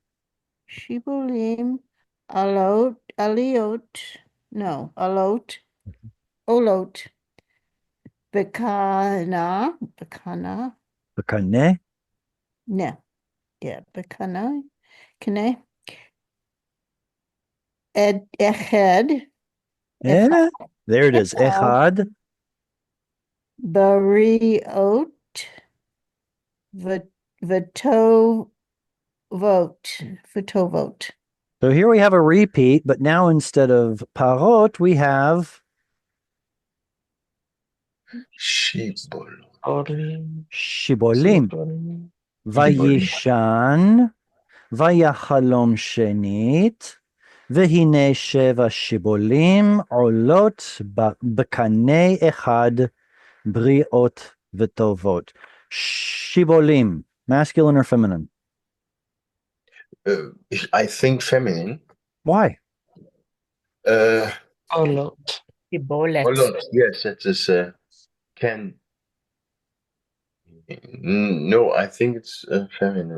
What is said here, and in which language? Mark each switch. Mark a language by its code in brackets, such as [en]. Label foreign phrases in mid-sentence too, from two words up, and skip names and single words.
[he] שיבולים, עליות, no, עולות, בקנה, בקנה. [en] no, yeah, [he] בקנה, קנה, אחד, [en] Eh? There it is. [he] אחד. בריאות, וטובות, וטובות. [en] So here we have a repeat, but now instead of parot, we have [he] שיבול. עולים. שיבולים. שיבולים. וישן, ויחלום שנית, והנה שבע שיבולים עולות בקנה אחד בריאות וטובות. שיבולים, [en] masculine or feminine? I think feminine. Why? [he] עולות. שיבולת. [en] Olot. Yes, that is can. No, I think it's feminine.